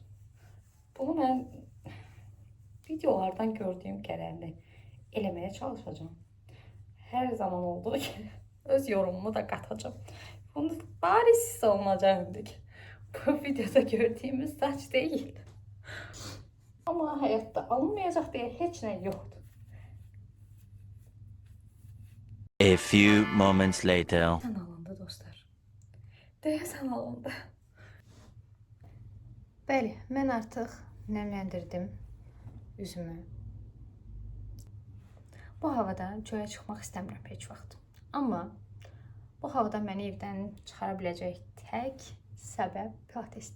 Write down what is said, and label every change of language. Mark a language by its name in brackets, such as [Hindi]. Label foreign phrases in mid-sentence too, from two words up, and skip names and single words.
[Azerbaijani] Bunu mən videolardan gördüyüm qədərini eləməyə çalışacağım. Hər zaman olduğu kimi öz yorumumu da qatacağım. Bunu bari siz olmayacaq ki, bu videoda gördüyümüz saç deyil. Amma həyatda alınmayacaq deyə heç nə yoxdur. [English] A few moments later. [Azerbaijani] Sən alındı dostlar. Deyəsən alındı. Bəli, mən artıq nəmləndirdim üzümü. Bu havada çölə çıxmaq istəmirəm heç vaxt. Amma bu havada məni evdən çıxara biləcək tək səbəb pilatesdir.